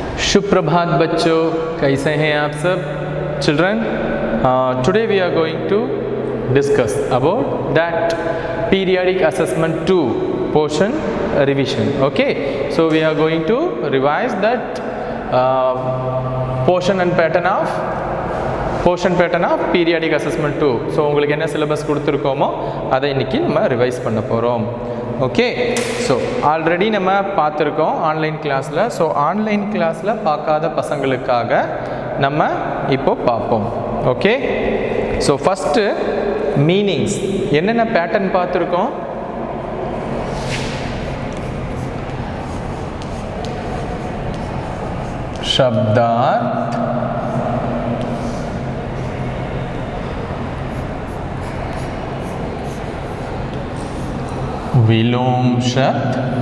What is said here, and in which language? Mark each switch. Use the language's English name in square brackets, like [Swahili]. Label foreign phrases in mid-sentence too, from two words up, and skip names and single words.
[Hindi] शुभ प्रभात बच्चों, कैसे हैं आप सब? [English] Children, today we are going to discuss about that periodic assessment 2 portion revision. Okay, so we are going to revise that portion pattern of periodic assessment 2. [Tamil] So உங்களுக்கு என்ன syllabus கொடுத்திருக்கோமோ அதை இன்னைக்கு நம்ம ரிவைஸ் பண்ண போறோம். [English] okay, so already [Tamil] நம்ம பார்த்துருக்கோம் [English] online classil. [Tamil] ஸோ [English] online classil [Tamil] பார்க்காத பசங்களுக்காக நம்ம இப்போ பார்ப்போம். [English] okay, so first meanings [Tamil] என்னென்ன பேட்டர்ன் பார்த்துருக்கோம்? [Hindi] शब्दार्थ, विलोम शब्द,